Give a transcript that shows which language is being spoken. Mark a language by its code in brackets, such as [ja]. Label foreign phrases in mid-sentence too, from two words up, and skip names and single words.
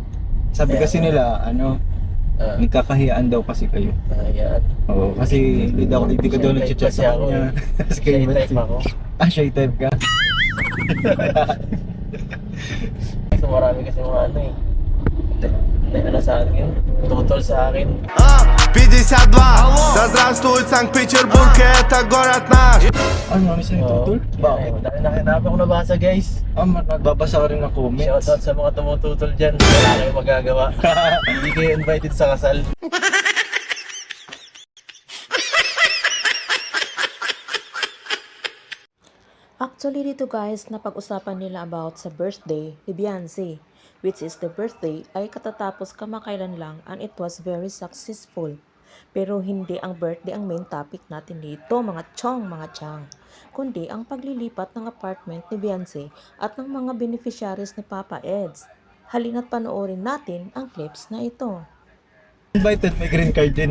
[tl] Sabi kasi nila, ano, nagkakahiyaan daw kasi kayo. Ayan. Oo, kasi hindi ka daw nag-chat sa kanya. Kasi kayo [en] Shy type [tl] ako. [en] Shy type [tl] ka? So marami kasi mga ano eh. Ano sa akin? Tutol sa akin. 52. [ru] Да здравствует Санкт-Петербург, это город наш. [tl] Ano, marami sa'yo tutol? Bakit? Nakita ko nabasa guys. Nagbabasa ka rin ng comments. Shoutout sa mga tumututol dyan. Wala kayong magagawa. Hindi kayo invited sa kasal. Actually dito guys, napag-usapan nila about sa birthday ni Beyonce, [en] which is the birthday [tl] ay katatapos kamakailan lang [en] and it was very successful. [tl] Pero hindi ang birthday ang [en] main topic [tl] natin dito mga chang, kundi ang paglilipat ng apartment ni Beyonce at ng mga beneficiaries ni Papa Eds. Halina't panoorin natin ang clips na ito. Invited, may [en] green card [tl] din.